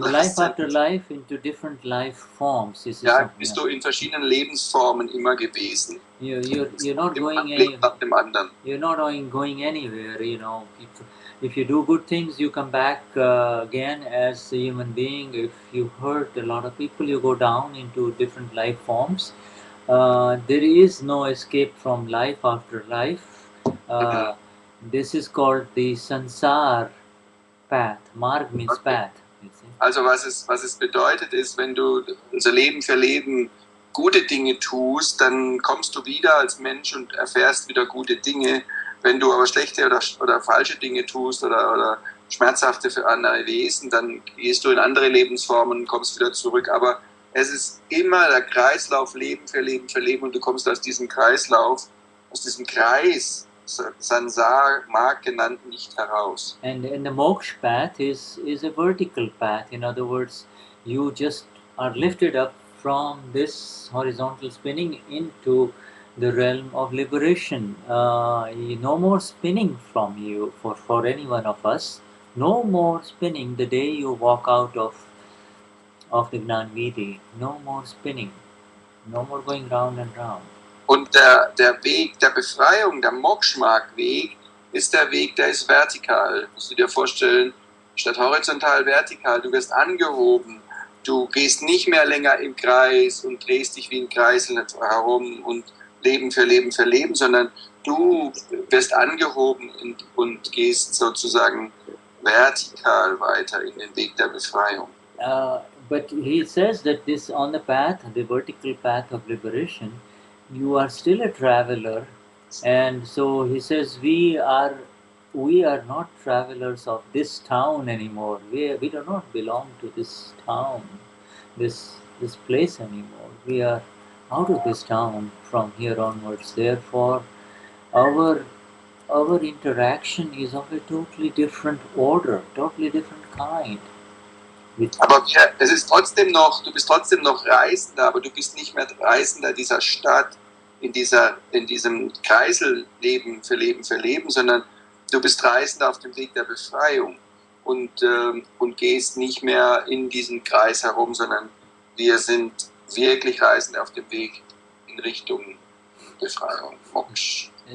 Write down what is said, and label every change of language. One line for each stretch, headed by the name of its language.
English: Life after life into different life forms.
German: Ja, bist du in verschiedenen Lebensformen immer gewesen.
English: You're not going
German: nach dem anderen.
English: You're not going anywhere. You know, if you do good things, you come back again as a human being. If you hurt a lot of people, you go down into different life forms. There is no escape from life after life. This is called the sansar path. Marg means Okay. path.
German: Also was es bedeutet ist, wenn du also Leben für Leben gute Dinge tust, dann kommst du wieder als Mensch und erfährst wieder gute Dinge. Wenn du aber schlechte oder falsche Dinge tust oder schmerzhafte für andere Wesen, dann gehst du in andere Lebensformen und kommst wieder zurück. Aber es ist immer der Kreislauf Leben für Leben für Leben und du kommst aus diesem Kreislauf, aus diesem Kreis, Sansar Marg genannt, nicht heraus.
English: And the moksha path is a vertical path. In other words, you just are lifted up from this horizontal spinning into the realm of liberation. No more spinning from you for any one of us. No more spinning the day you walk out of the Gnani. No more spinning. No more going round and round.
German: Und der Weg der Befreiung, der Moksha-Marg-Weg, ist der Weg, der ist vertikal. Musst du dir vorstellen, statt horizontal vertikal. Du wirst angehoben, du gehst nicht mehr länger im Kreis und drehst dich wie ein Kreisel herum und Leben für Leben für Leben, sondern du wirst angehoben und gehst sozusagen vertikal weiter in den Weg der Befreiung.
English: But he says that this on the path, the vertical path of liberation, you are still a traveler, and so he says we are we are not travelers of this town anymore. We do not belong to this town, this place anymore. We are out of this town from here onwards. Therefore, our our interaction is of a totally different order, totally different kind.
German: Aber es ist trotzdem noch, du bist trotzdem noch Reisender, aber du bist nicht mehr Reisender dieser Stadt, in diesem Kreisel Leben für Leben, sondern du bist Reisender auf dem Weg der Befreiung und gehst nicht mehr in diesem Kreis herum, sondern wir sind wirklich Reisende auf dem Weg in Richtung Befreiung, Moksha.